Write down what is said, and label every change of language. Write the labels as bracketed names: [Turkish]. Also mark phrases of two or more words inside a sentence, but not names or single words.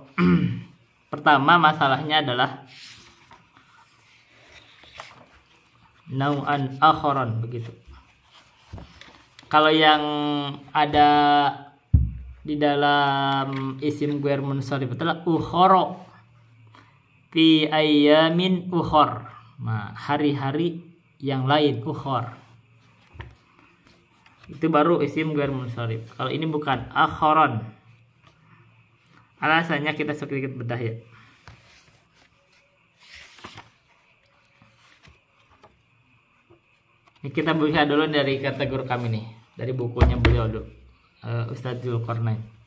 [Indonesian] Pertama masalahnya adalah [Arabic] نوعا آخر [Indonesian] begitu. Kalau yang ada di dalam [Arabic] اسم غير منصرف [Indonesian] adalah [Arabic] أخرى في أيام أخر. [Indonesian] Nah, hari-hari yang lain ukhor. Itu baru [Arabic] اسم غير منصرف. [Indonesian] Kalau ini bukan akhoron. Alasannya kita sedikit bedah ya. Ini kita buka dulu dari kategori kami nih, dari bukunya beliau dulu, Ustadz Dzulqarnain.